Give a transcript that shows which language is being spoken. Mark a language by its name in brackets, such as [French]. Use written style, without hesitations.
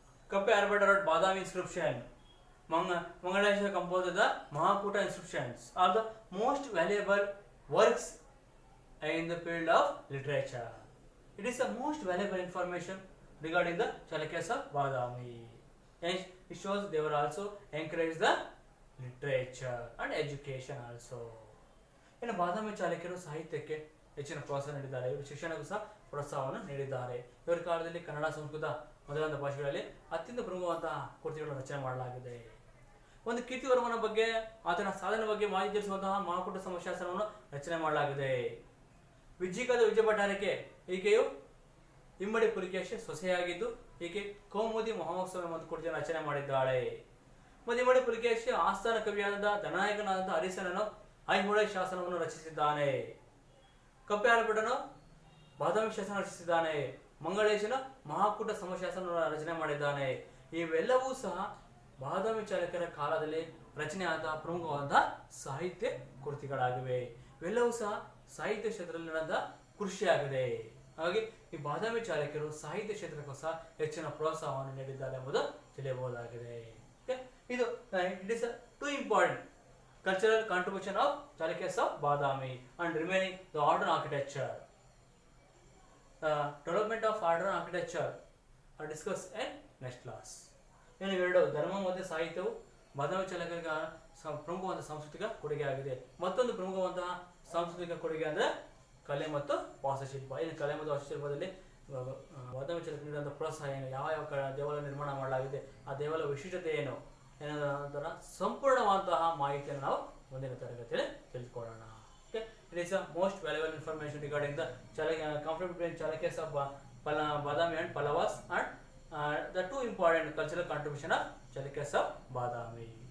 [English] Kappe Arbata wrote Badami inscription. Mangalesha composed the Mahakuta inscriptions are the most valuable works in the field of literature. It is the most valuable information regarding the Chalukyas of Badami. And it shows they were also encouraged the literature and education also. [Kannada] ಇನ್ನು ಬಾದಾಮಿ ಚಾಲುಕ್ಯರು ಸಾಹಿತ್ಯಕ್ಕೆ ಹೆಚ್ಚಿನ ಪ್ರೋತ್ಸಾಹ ನೀಡಿದ್ದಾರೆ, ಇವರು ಶಿಕ್ಷಣಕ್ಕೂ ಸಹ ಪ್ರೋತ್ಸಾಹವನ್ನು ನೀಡಿದ್ದಾರೆ. ಇವರ ಕಾಲದಲ್ಲಿ ಕನ್ನಡ, ಸಂಸ್ಕೃತ ಮೊದಲಾದ ಭಾಷೆಗಳಲ್ಲಿ ಅತ್ಯಂತ ಪ್ರಮುಖವಾದಂತಹ ಕೃತಿಗಳನ್ನು ರಚನೆ ಮಾಡಲಾಗಿದೆ. ಒಂದು ಕೀರ್ತಿವರ್ಮನ ಬಗ್ಗೆ, ಆತನ ಸಾಧನೆ ಬಗ್ಗೆ ಮಾಹಿತಿ ತಿಳಿಸುವಂತಹ ಮಹಾಕೂಟ ಸಮಶಾಸನವನ್ನು ರಚನೆ ಮಾಡಲಾಗಿದೆ. ವಿಜ್ಜಿಕಾದ ವಿಜಯ ಭಟ್ಟಾರಕೆ, ಈಕೆಯು ಇಮ್ಮಡಿ ಪುಲಿಕೇಶಿ ಸೊಸೆಯಾಗಿದ್ದು ಈಕೆ ಕೌಮುದಿ ಮಹೋತ್ಸವ ಎಂಬ ಕೃತಿಯನ್ನು ರಚನೆ ಮಾಡಿದ್ದಾಳೆ. ಮತ್ತು ಇಮ್ಮಡಿ ಪುಲಿಕೇಶಿ ಆಸ್ಥಾನ ಕವಿಯಾದ ಧನಾಯಕನಾದಂತಹ ಹರಿಸನನು ಐಹೊಳೆ ಶಾಸನವನ್ನು ರಚಿಸಿದ್ದಾನೆ. ಕಪ್ಪೆ ಆರ್ಭಟನು ಬಾದಾಮಿ ಶಾಸನ ರಚಿಸಿದ್ದಾನೆ. ಮಂಗಳೇಶನು ಮಹಾಕೂಟ ಸಮಶಾಸನವನ್ನು ರಚನೆ ಮಾಡಿದ್ದಾನೆ. ಇವೆಲ್ಲವೂ ಸಹ ಬಾದಾಮಿ ಚಾಲುಕ್ಯರ ಕಾಲದಲ್ಲಿ ರಚನೆಯಾದ ಪ್ರಮುಖವಾದ ಸಾಹಿತ್ಯ ಕೃತಿಗಳಾಗಿವೆ. ಇವೆಲ್ಲವೂ ಸಹ ಸಾಹಿತ್ಯ ಕ್ಷೇತ್ರದಲ್ಲಿ ನಡೆದ ಕೃಷಿಯಾಗಿದೆ. ಹಾಗಾಗಿ ಈ ಬಾದಾಮಿ ಚಾಲುಕ್ಯರು ಸಾಹಿತ್ಯ ಕ್ಷೇತ್ರಕ್ಕೂ ಸಹ ಹೆಚ್ಚಿನ ಪ್ರೋತ್ಸಾಹವನ್ನು ನೀಡಿದ್ದಾರೆ ಎಂಬುದು ತಿಳಿಯಬಹುದಾಗಿದೆ. [English] ಇದು it is two important cultural contribution of Chalukyas of Badami and remaining the modern architecture. Development of modern architecture are discussed in next class. [Kannada] ಏನು ಇವೆರಡು ಧರ್ಮ ಮತ್ತು ಸಾಹಿತ್ಯವು ಬಾದಾಮಿ ಚಾಲುಕ್ಯರಿಗೆ ಪ್ರಮುಖವಾದ ಸಾಂಸ್ಕೃತಿಕ ಕೊಡುಗೆ ಆಗಿದೆ. ಮತ್ತೊಂದು ಪ್ರಮುಖವಾದ ಸಾಂಸ್ಕೃತಿಕ ಕೊಡುಗೆ ಅಂದರೆ ಕಲೆ ಮತ್ತು ವಾಸ್ತುಶಿಲ್ಪ. ಈ ಕಲೆ ಮತ್ತು ವಾಸ್ತುಶಿಲ್ಪದಲ್ಲಿ ಬಾದಾಮಿ ಚಾಲುಕ್ಯರು ನೀಡಿದಂಥ ಪ್ರೋತ್ಸಾಹ ಏನು, ಯಾವ ಯಾವ ದೇವಾಲಯ ನಿರ್ಮಾಣ ಮಾಡಲಾಗಿದೆ, ಆ ದೇವಾಲಯ ವಿಶಿಷ್ಟತೆ ಏನು ಎನ್ನುವುದರ ಸಂಪೂರ್ಣವಾದಂತಹ ಮಾಹಿತಿಯನ್ನು ನಾವು ಮುಂದಿನ ತರಗತಿಯಲ್ಲಿ ತಿಳಿದುಕೊಳ್ಳೋಣ. [English] Okay, it is a most valuable information regarding the conflict between Chalukyas of Badami and Pallavas and the two important cultural contribution of Chalukyas of Badami.